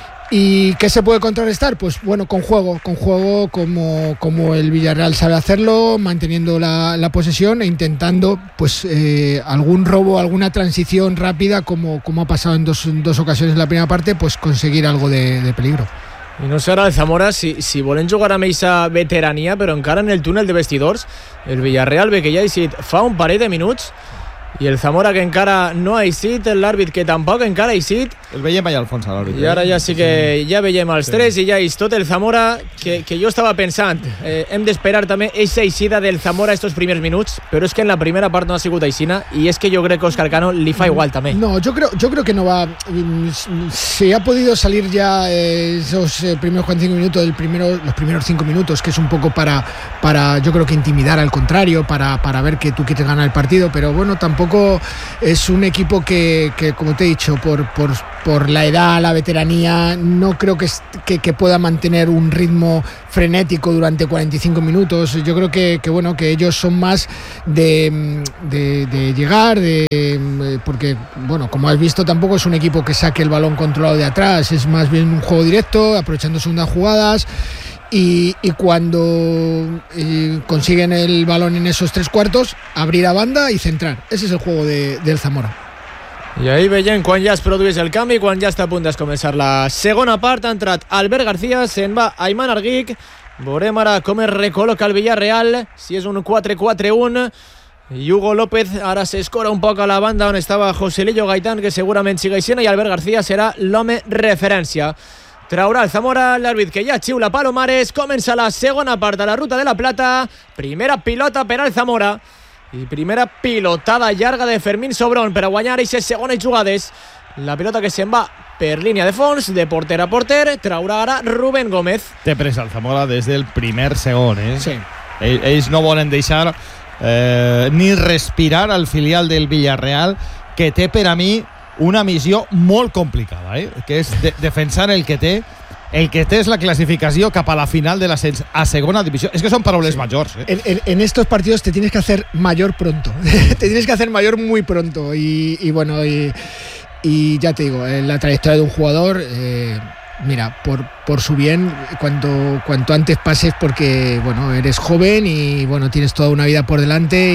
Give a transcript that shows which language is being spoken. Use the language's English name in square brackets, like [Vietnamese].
[Spanish] ¿Y qué se puede contrarrestar? Pues bueno, con juego como el Villarreal sabe hacerlo, manteniendo la posesión e intentando pues algún robo, alguna transición rápida, como ha pasado en dos ocasiones en la primera parte, pues conseguir algo de peligro. [Catalan] I no sé ara de Zamora si volen jugar amb aquesta veterania, però encara en el túnel de vestidors, el Villarreal ve que ja ha eixit fa un parell de minuts, i el Zamora que encara no ha eixit, l'àrbit que tampoc encara ha eixit, El veiem allà al fons, a l'àrbitre. I ara ja sí que sí. Ja veiem els tres i ja és tot el Zamora que jo estava pensant. Hem d'esperar també aquesta eixida del Zamora aquests primers minuts, però és que en la primera part no ha sigut aixina i és que jo crec que Òscar Cano li fa igual també. No, jo creo que no va... [Spanish] Se ha podido salir ya esos primeros 45 minutos, los primeros 5 minutos, que es un poco para yo creo que intimidar al contrario, para ver que tú quieres ganar el partido, pero bueno, tampoco es un equipo que como te he dicho, por la edad, la veteranía, no creo que pueda mantener un ritmo frenético durante 45 minutos. Yo creo que bueno, que ellos son más de llegar, de porque bueno, como has visto, tampoco es un equipo que saque el balón controlado de atrás, es más bien un juego directo, aprovechando segundas jugadas. Y cuando consiguen el balón en esos tres cuartos, abrir a banda y centrar. Ese es el juego del Zamora. [Catalan] I ahí veiem quan ja es produeix el canvi, quan ja està a punt de començar la segona part. Ha entrat Albert García, se'n va Aiman Arguic. Veurem ara com es recol·loca el Villarreal, si és un 4-4-1. I Hugo López ara s'escora un poc a la banda on estava Joselillo Gaitán, que segurament sigui aixina, i Albert García serà l'home referència. Traurà el Zamora, l'àrbit que ja xiula Palomares, comença la segona part de la Ruta de la Plata, primera pilota per al Zamora, i primera pilotada llarga de Fermín Sobrón per a guanyar aquestes segones jugades. La pilota que se'n va per línia de fons, de porter a porter, traurà ara Rubén Gómez. Té pressa el Zamora des del primer segon, eh? Sí. Ells no volen deixar ni respirar al filial del Villarreal, que té per a mi una missió molt complicada, eh? Que és defensar el que té. El que té és la classificació cap a la final de l'ascens a segona divisió. És que són paraules majors, eh? [Spanish] En estos partidos te tienes que hacer mayor pronto. Te tienes que hacer mayor muy pronto. Y bueno, y ya te digo, la trayectoria de un jugador, mira, por su bien, cuanto antes pases, porque bueno, eres joven y bueno, tienes toda una vida por delante.